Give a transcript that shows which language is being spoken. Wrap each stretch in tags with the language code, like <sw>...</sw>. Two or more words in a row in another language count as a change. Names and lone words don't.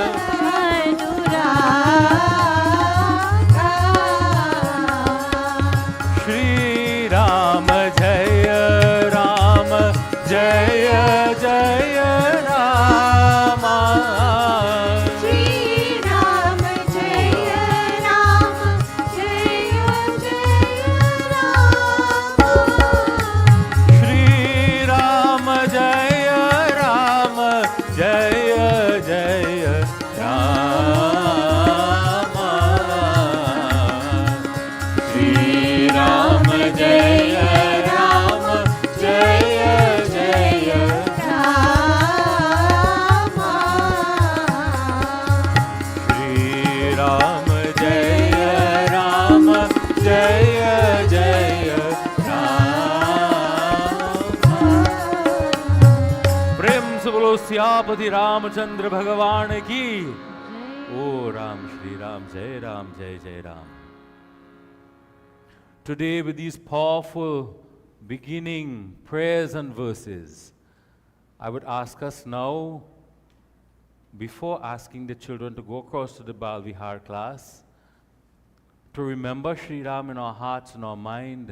<hi>अनुरागा श्री राम जय राम जय जय राम श्री राम जय राम जय जय राम श्री राम जय राम जय जय राम श्री राम जय राम जय जय रामा श्री राम जय राम जय जय राम प्रेम से बोलो सियापति रामचंद्र भगवान की ओ राम श्री राम जय जय राम</hi> <en>Today with these powerful beginning prayers and verses, I would ask us now, before asking the children to go across to the Bal Vihar class, to remember Sri Ram in our hearts and our mind.</en>